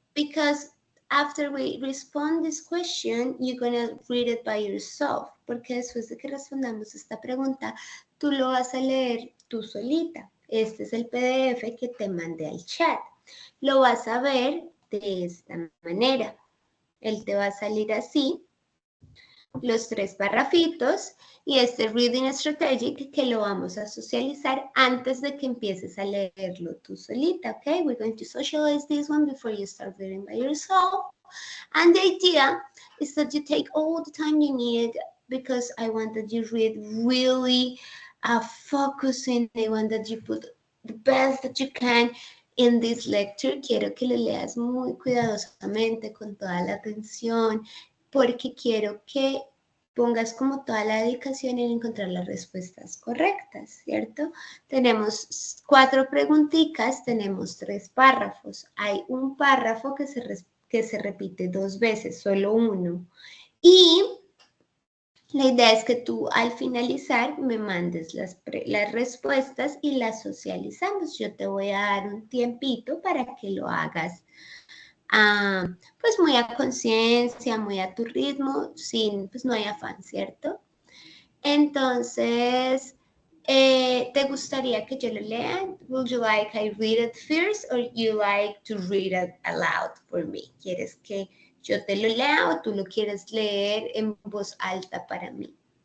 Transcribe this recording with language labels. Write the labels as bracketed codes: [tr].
[en] Because after we respond this question, you're gonna read it by yourself. [es] Porque después de que respondamos esta pregunta, tú lo vas a leer tú solita. Este es el PDF que te mandé al chat. Lo vas a ver de esta manera. Él te va a salir así, los 3 parrafitos y este reading strategic que lo vamos a socializar antes de que empieces a leerlo tú solita, okay? [en] We're going to socialize this one before you start reading by yourself. And the idea is that you take all the time you need because I want that you read really focusing. I want that you put the best that you can in this lecture. [es] Quiero que lo leas muy cuidadosamente, con toda la atención, porque quiero que pongas como toda la dedicación en encontrar las respuestas correctas, ¿cierto? Tenemos 4 preguntitas, tenemos 3 párrafos. Hay un párrafo que se repite 2 veces, solo uno. Y la idea es que tú al finalizar me mandes las respuestas y las socializamos. Yo te voy a dar un tiempito para que lo hagas pues muy a conciencia, muy a tu ritmo, pues no hay afán, ¿cierto? Entonces, ¿te gustaría que yo lo lea? [en] Would you like I read it first or you like to read it aloud for me? [es] ¿Quieres que yo te lo lea o tú lo quieres leer en voz alta para mí?